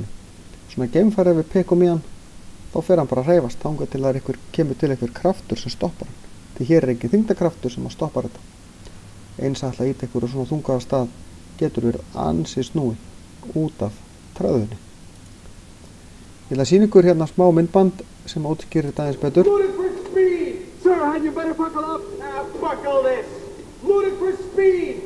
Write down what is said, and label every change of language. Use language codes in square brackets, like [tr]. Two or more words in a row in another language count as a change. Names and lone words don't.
[is] Svona geimfari ef við pekum í hann, þá fer hann bara að hreyfast þangað til að kemur til einhver kraftur sem stoppar hann. Því hér er engin þyngdarkraftur sem að stoppar þetta. Eins að ætla að íta einhverju svona þungaða stað getur verið ansi snúið út af træðunni. Ég ætla að sýna ykkur hérna smá myndband sem útskýrir þetta aðeins betur. [en] Sir, had you better buckle up? Buckle this! Ludicrous speed!